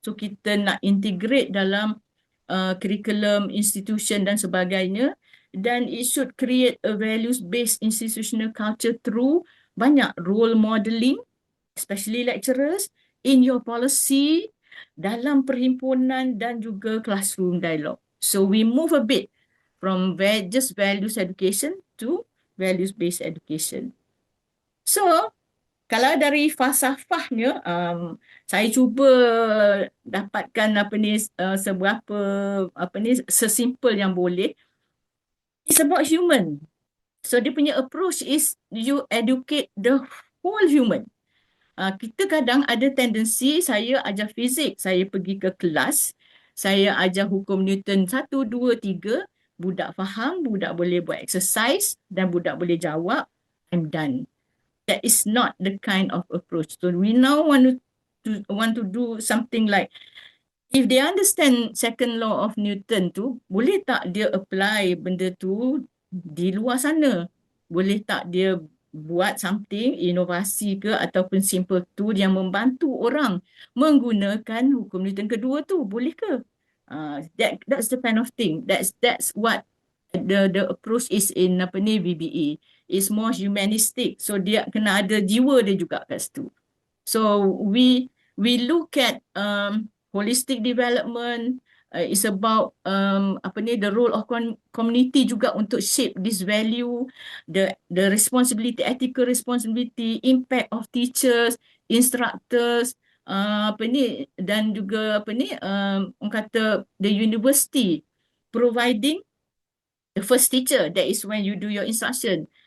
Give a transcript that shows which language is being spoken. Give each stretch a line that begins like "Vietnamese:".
English: So
Malay: kita nak
English: integrate
Malay: dalam
English: curriculum, institution
Malay: dan sebagainya, dan
English: it should create a values based institutional culture through
Malay: banyak
English: role modeling, especially lecturers, in your policy,
Malay: dalam perhimpunan dan juga
English: classroom dialogue. So we move a bit from just values education to values-based education.
Malay: So kalau dari falsafahnya, saya cuba dapatkan apa ni seberapa apa ni sesimpel yang boleh.
English: It's about human. So
Malay: dia punya
English: approach is you educate the whole human.
Malay: Kita kadang ada tendensi, saya ajar fizik, saya pergi ke kelas, saya ajar hukum Newton 1, 2, 3, budak faham, budak boleh buat exercise dan budak boleh jawab,
English: I'm done. That is not the kind of approach. So we now want to do something like, if they understand second law of Newton tu,
Malay: boleh tak dia
English: apply
Malay: benda tu di luar sana? Boleh tak dia buat something, inovasi ke ataupun
English: simple tool
Malay: yang membantu orang menggunakan hukum Newton kedua tu, boleh ke?
English: That's the kind of thing. That's what the approach is in
Malay: apa ni
English: VBE. It's more humanistic.
Malay: So dia kena ada jiwa dia juga kat situ.
English: So we look at holistic development. It's about
Malay: apa ni
English: the role of community
Malay: juga untuk
English: shape this value, the responsibility, ethical responsibility, impact of teachers, instructors,
Malay: apa ni dan juga apa ni orang kata
English: the university providing the first teacher, that is when you do your instruction.